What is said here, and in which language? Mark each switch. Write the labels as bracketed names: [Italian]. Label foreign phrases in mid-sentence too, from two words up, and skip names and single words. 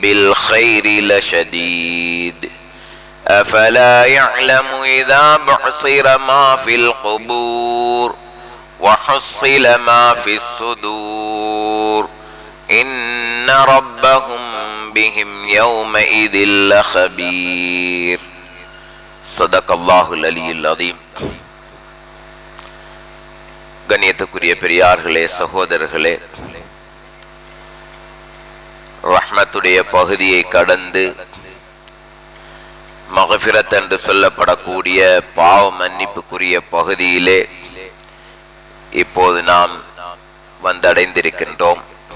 [Arabic] الخير لشديد أفلا يعلم إذا بعصر ما في القبور وحصل ما في الصدور إن ربهم بهم يومئذ لخبير صدق الله العلي العظيم. [Tamil] கண்ணியத்துக்குரிய பெரியார்களே, சகோதரர்களே, ரஹ்மத்துடைய பகுதியை கடந்து மக்ஃபிரத் என்று சொல்லப்படக்கூடிய பாவ மன்னிப்புக்குரிய பகுதியிலே இப்போது நாம் வந்தடைந்திருக்கின்றோம்.